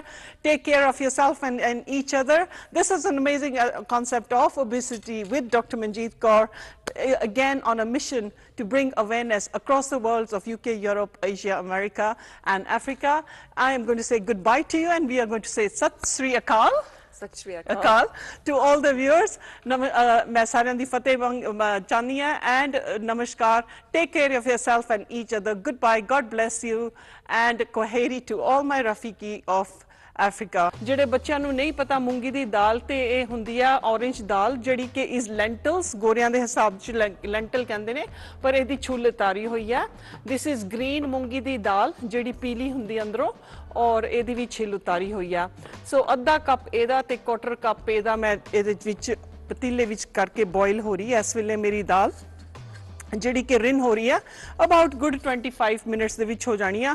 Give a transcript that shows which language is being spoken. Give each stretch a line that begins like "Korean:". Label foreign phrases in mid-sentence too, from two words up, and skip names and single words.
English: Take care of yourself and each other. This is an amazing concept of obesity with Dr. Manjit Kaur, again on a mission to bring awareness across the worlds of UK, Europe, Asia, America, and Africa. I am going to say goodbye to you, and we are going to say Sat Sri Akal. Sat Sri Akal to all the viewers.
Punjabi: ਮੈਂ ਸਾਰਿਆਂ ਦੀ ਫਤਿਹ ਚਾਹਣੀ ਹੈ,
English: and namaskar. Take care of yourself and each other. Goodbye. God bless you, and koheri to all my Rafiki of Africa.
Punjabi: ਜਿਹੜੇ ਬੱਚਿਆਂ ਨੂੰ ਨਹੀਂ ਪਤਾ ਮੂੰਗੀ ਦੀ ਦਾਲ ਤੇ ਇਹ ਹੁੰਦੀ ਆ orange ਦਾਲ, ਜਿਹੜੀ ਕਿ
English: is lentils,
Punjabi: ਗੋਰਿਆਂ ਦੇ ਹਿਸਾਬ ਚ lentil ਕਹਿੰਦੇ ਨੇ, ਪਰ ਇਹਦੀ ਛੁੱਲ ਉਤਾਰੀ ਹੋਈ ਆ.
English: This is green
Punjabi: ਮੂੰਗੀ ਦੀ ਦਾਲ, ਜਿਹੜੀ ਪੀਲੀ ਹੁੰਦੀ ਅੰਦਰੋਂ, ਔਰ ਇਹਦੀ ਵੀ ਛਿੱਲ ਉਤਾਰੀ ਹੋਈ ਆ. ਸੋ ਅੱਧਾ ਕੱਪ ਇਹਦਾ ਤੇ
English: quarter cup
Punjabi: ਇਹਦਾ ਮੈਂ ਇਹਦੇ ਵਿੱਚ ਪਤੀਲੇ ਵਿੱਚ ਕਰਕੇ ਬੋਇਲ ਹੋ ਰਹੀ ਹੈ ਇਸ ਵੇਲੇ ਮੇਰੀ ਦਾਲ, ਜਿਹੜੀ ਕਿ ਰਿਨ ਹੋ ਰਹੀ ਹੈ
English: about good 25 minutes
Punjabi: ਦੇ ਵਿੱਚ ਹੋ ਜਾਣੀ ਆ.